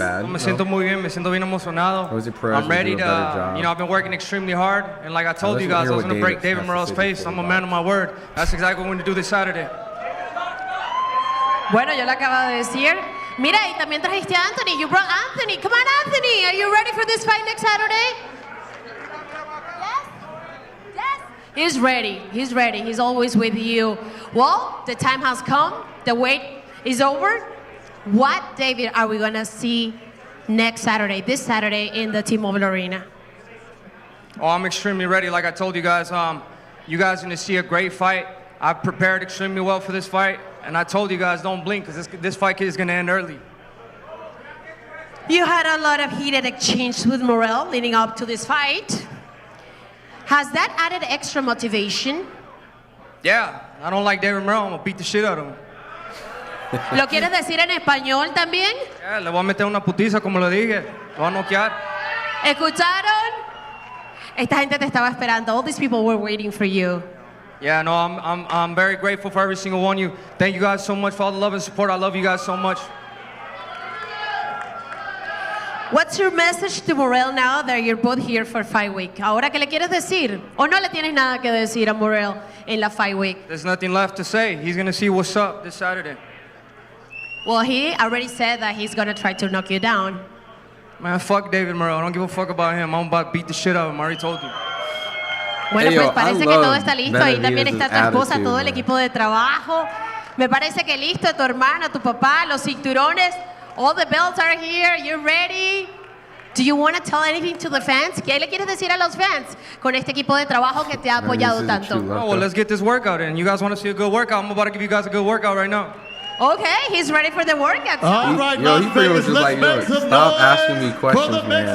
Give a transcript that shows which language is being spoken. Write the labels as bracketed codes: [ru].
[es] Me siento muy bien, me siento bien emocionado. [en] I'm ready to, you know, I've been working extremely hard, and like I told you guys, I was going to break David Morrell's pace. I'm a man of my word. That's exactly what we're going to do this Saturday. [es] Bueno, yo le acabo de decir. Mira, y también trajiste a Anthony. [en] You brought Anthony. Come on, Anthony. Are you ready for this fight next Saturday? Yes? Yes? He's ready. He's ready. He's always with you. Well, the time has come. The wait is over. What, David, are we going to see next Saturday, this Saturday in the T-Mobile Arena? Oh, I'm extremely ready. Like I told you guys, you guys are going to see a great fight. I've prepared extremely well for this fight. And I told you guys, don't blink, because this fight is going to end early. You had a lot of heated exchange with Morrell leading up to this fight. Has that added extra motivation? Yeah, I don't like David Morrell. I'm going to beat the shit out of him. [es] ¿Lo quieres decir en español también? Yeah, le voy a meter una putiza, como le dije. Lo voy a noquear. ¿Escucharon? Esta gente te estaba esperando. [en] All these people were waiting for you. Yeah, no, I'm very grateful for every single one of you. Thank you guys so much for all the love and support. I love you guys so much. What's your message to Morrell now that you're both here for Fight Week? [es] Ahora, ¿qué le quieres decir? ¿O no le tienes nada que decir a Morrell en la Fight Week? [en] There's nothing left to say. He's going to see what's up this Saturday. Well, he already said that he's going to try to knock you down. Man, fuck David Morrell. I don't give a fuck about him. I'm about to beat the shit out of him. I already told you. [es] Bueno, pues parece que todo está listo. Ahí también está tu esposa, todo el equipo de trabajo. Me parece que listo, tu hermana, tu papá, los cinturones. [en] All the belts are here. You're ready. Do you want to tell anything to the fans? [es] ¿Qué le quieres decir a los fans con este equipo de trabajo que te ha apoyado tanto? [en] Oh, well, let's get this workout in. You guys want to see a good workout? I'm about to give you guys a good workout right now. Okay, he's ready for the workout. All right, yo, he pretty much just like, yo, stop asking me questions, man.